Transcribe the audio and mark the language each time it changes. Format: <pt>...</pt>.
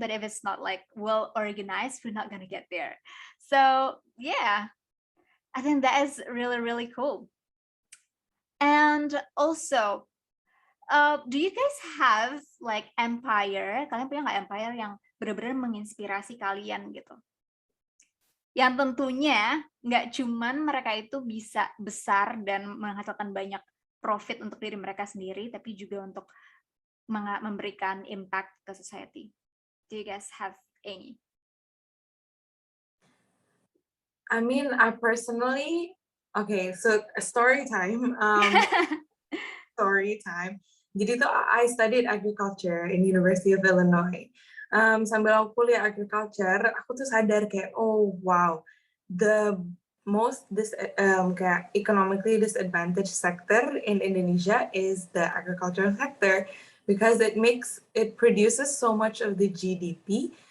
<en>But if it's not like well organized, we're not gonna get there. So yeah, I think that is really, really cool. And also, do you guys have like empire?</en> <id>Kalian punya nggak empire yang benar-benar menginspirasi kalian gitu? Yang tentunya nggak cuman mereka itu bisa besar dan menghasilkan banyak profit untuk diri mereka sendiri, tapi juga untuk memberikan impact ke society.</id> <en>Do you guys have any? I mean, I personally, okay, so story time. Story time.</en> <id>Jadi tuh</id> <en>I studied agriculture in University of Illinois.</en> <id>Sambil aku kuliah agriculture, aku tuh sadar kayak,</id> <en>oh wow, the most kayak economically disadvantaged sector in Indonesia is the agricultural sector because it produces so much of the GDP.</en>